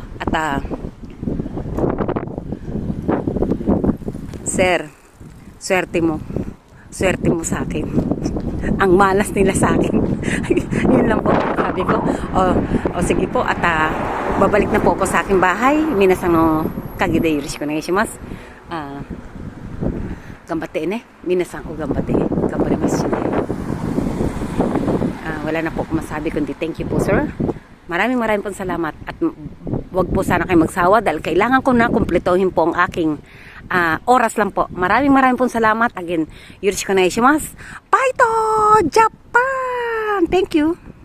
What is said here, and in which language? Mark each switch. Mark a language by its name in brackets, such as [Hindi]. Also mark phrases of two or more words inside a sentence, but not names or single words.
[Filipino] At sir, swerte mo sa akin. Ang malas nila sa akin. Yun lang po sabi ko. O sige po, at babalik na po ako sa aking bahay. [Japanese] 皆さんのおかげで よろしくお願いします。頑張ってね. 皆さんも頑張って。頑張ります. [Filipino] Wala na po akong masabi kundi [English] thank you [Filipino] po, sir. Maraming pong salamat. At wag po sana kayo magsawa dahil kailangan ko na kumpletohin po ang aking oras lang po. Maraming pong salamat. Again, [Japanese] よろしくお願いします. [English] Bye to Japan! Thank you!